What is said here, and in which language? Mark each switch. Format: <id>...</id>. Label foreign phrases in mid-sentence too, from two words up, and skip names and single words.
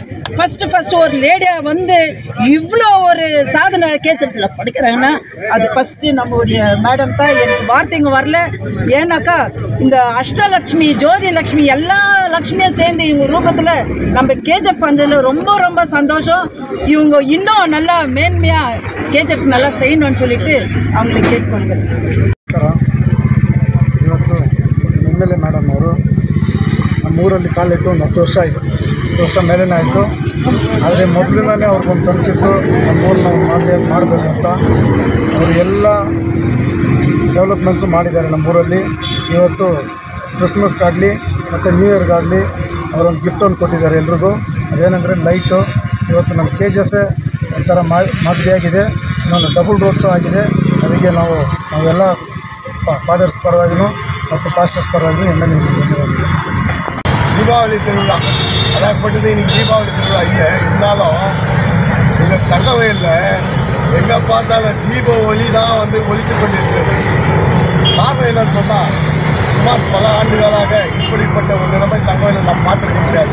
<ta>ஃபஸ்ட்டு ஒரு லேடியாக வந்து இவ்வளோ ஒரு சாதனை கேஜிஎஃப்ல படிக்கிறாங்கன்னா அது ஃபஸ்ட்டு நம்மளுடைய மேடம் தான். எனக்கு வார்த்தைங்க வரல. ஏன்னாக்கா இந்த அஷ்டலக்ஷ்மி, ஜோதி லக்ஷ்மி எல்லா லக்ஷ்மியும் சேர்ந்து இவங்க ரூபத்தில் நம்ம கேஜிஎஃப் வந்ததில் ரொம்ப ரொம்ப சந்தோஷம். இவங்க இன்னும் நல்லா மேன்மையாக கேஜிஎஃப் நல்லா செய்யணும்னு சொல்லிட்டு அவங்களை கேட்பேன்.</ta> <kn>ಇವತ್ತು</kn> <en>MLA madam</en> <kn>ಅವರು ನಮ್ಮೂರಲ್ಲಿ ಕಾಲಿಟ್ಟು ಒಂದು 10 ವರ್ಷ ಆಯಿತು. 10 ವರ್ಷ ಮೇಲೇ ಆಯಿತು. ಆದರೆ ಮೊದಲಿಂದಲೇ ಅವ್ರಿಗೊಂದು ಕನಸಿತ್ತು ನಮ್ಮೂರನ್ನ ಒಂದು ಮಾಡಬೇಕು ಅಂತ. ಅವರು ಎಲ್ಲ ಡೆವಲಪ್ಮೆಂಟ್ಸು ಮಾಡಿದ್ದಾರೆ ನಮ್ಮೂರಲ್ಲಿ. ಇವತ್ತು ಕ್ರಿಸ್ಮಸ್ಗಾಗಲಿ ಮತ್ತು ನ್ಯೂ ಇಯರ್ಗಾಗಲಿ ಅವರೊಂದು ಗಿಫ್ಟನ್ನು ಕೊಟ್ಟಿದ್ದಾರೆ ಎಲ್ರಿಗೂ. ಅದೇನೆಂದರೆ ಲೈಟು. ಇವತ್ತು ನಮ್ಮ KGF ಒಂಥರ ಮಾದರಿಯಾಗಿದೆ. ಇನ್ನೊಂದು</kn> <en>double roads</en> <kn>ಆಗಿದೆ. ಅದಕ್ಕೆ ನಾವೆಲ್ಲ ಫಾದರ್ಸ್ ಪರವಾಗಿನೂ ಮತ್ತು ಪಾಸ್ಟರ್ಸ್ ಪರವಾಗಿನೂ ಎಮ್.ಎಲ್.ಎ</kn> <ta>தீபாவளி திருவிழா அதாகப்பட்டது இன்றைக்கி தீபாவளி திருவிழா இல்லை. இருந்தாலும் எங்கள் தங்கவயலில் எங்கே பார்த்தாலும் தீப ஒளி தான் வந்து ஒலித்து கொண்டிருக்கிறது. காரணம் என்னன்னு சொன்னால் சுமார் பல ஆண்டுகளாக இப்படிப்பட்ட ஒரு நிலைமை தங்கவயலில் நாம் பார்த்துருக்க முடியாது.</ta>